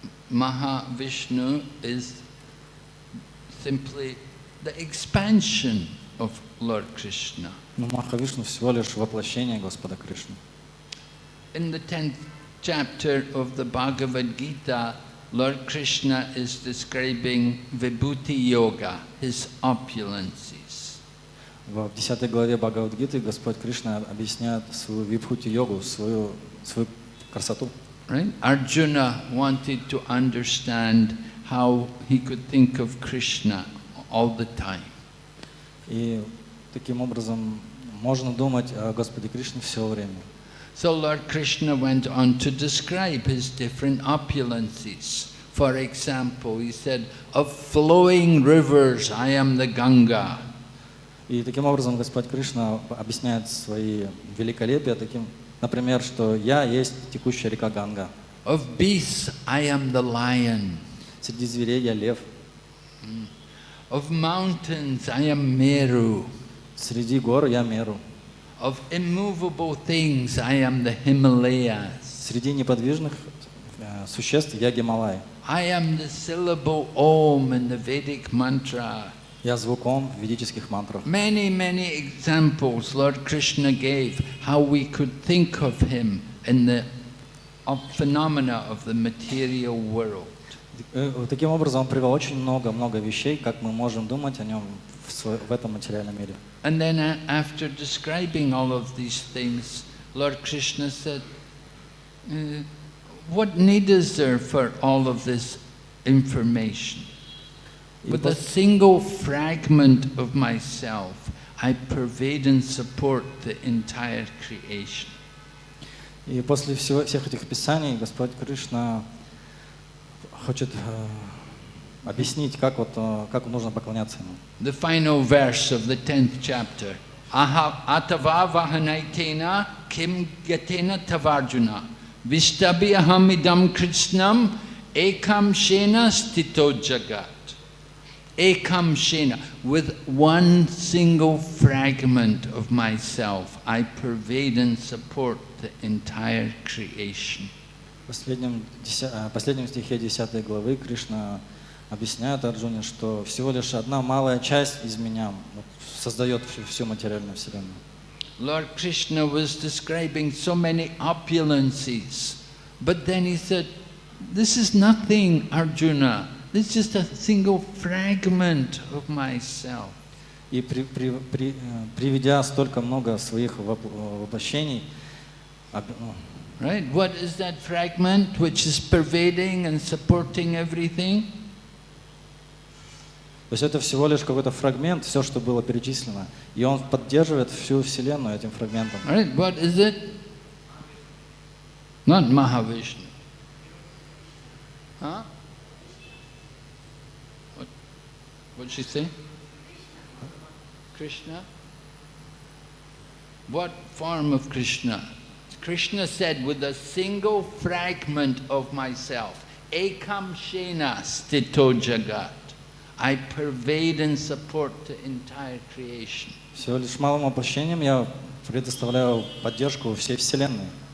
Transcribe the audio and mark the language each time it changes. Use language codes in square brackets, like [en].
[en] Mahavishnu is simply the expansion of Lord Krishna. [ru] Но Махавишну всего лишь воплощение Господа Кришны. [en] In the 10th chapter of the Bhagavad Gita, Lord Krishna is describing Vibhuti Yoga, his opulences. [ru] В 10 главе Бхагавад-гиты Господь Кришна объясняет свою вибхути-йогу, свою красоту. [en] Right? Arjuna wanted to understand how he could think of Krishna all the time. [ru] И таким образом можно думать о Господе Кришне все время. [en] So Lord Krishna went on to describe his different opulences. For example, he said, of flowing rivers I am the Ganga. [ru] И таким образом Господь Кришна объясняет свои великолепия, например, что я есть текущая река Ганга. [en] Of beasts I am the lion. [ru] Среди зверей я лев. [en] Of mountains I am Meru. [ru] Среди гор я Меру. [en] Of immovable things I am the Himalayas. [ru] Среди неподвижных существ я Гималай. [en] I am the syllable Om in the Vedic mantra. [ru] Я звуком в ведических мантрах. [en] Many, many examples Lord Krishna gave how we could think of him in the phenomena of the material world. [ru] Таким образом, он привел очень много вещей, как мы можем думать о нем в этом материальном мире. [en] And then after describing all of these things, Lord Krishna said, what need is there for all of this information? With a single fragment of myself, I pervade and support the entire creation. [ru] И после всех этих писаний Господь Кришна хочет объяснить, как нужно поклоняться Ему. [en] The final verse of the 10th chapter. [sa] Atava vahanaitena kim gatena tavarjuna vishtabi ahamidam krishnam ekam shena stito jagat. [en] Ekam shena, with one single fragment of myself, I pervade and support the entire creation. [ru] В последнем стихе 10 главы Кришна объясняют Арджуне, что всего лишь одна малая часть из меня вот, создает всю материальную вселенную. [en] Lord Krishna was describing so many opulences, but then he said, this is nothing, Arjuna. This is just a single fragment of myself. [ru] И приведя столько много своих воплощений, [en] Right? What is that fragment which is pervading and supporting everything? [ru] то есть это всего лишь какой-то фрагмент, все, что было перечислено, и он поддерживает всю Вселенную этим фрагментом. [en] Right? What is it? Not Mahavishnu. Huh? What did she say? Krishna? What form of Krishna? Krishna said, with a single fragment of myself, [sa] ekam shena stito jagat, [en] I pervade and support the entire creation. [ru] Всего лишь малым воплощением я предоставляю поддержку всей Вселенной.